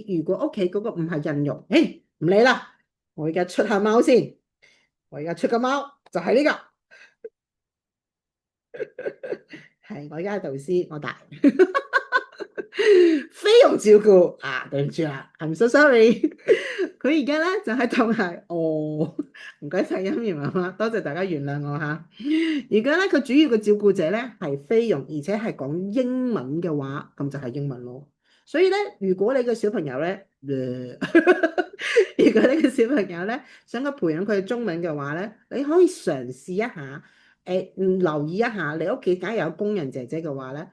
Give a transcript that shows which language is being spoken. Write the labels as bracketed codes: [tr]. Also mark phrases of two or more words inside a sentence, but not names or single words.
[yue] 如果屋企嗰個唔係印傭，誒唔理啦，我而家出下貓先，我而家出個貓就係呢個，係我而家係導師，我大。菲傭照顧啊，對唔住啦 ， [en] I'm so sorry。 [yue] 佢而家咧就喺度係，哦，唔該晒欣怡媽媽，多謝大家原諒我吓。而家咧佢主要嘅照顧者咧係菲傭，而且係講英文嘅話，咁就係英文咯。所以咧，如果你個小朋友咧，如果你個小朋友咧想佢培養佢嘅中文嘅話咧，你可以嘗試一下，留意一下你屋企假如有工人姐姐嘅話咧。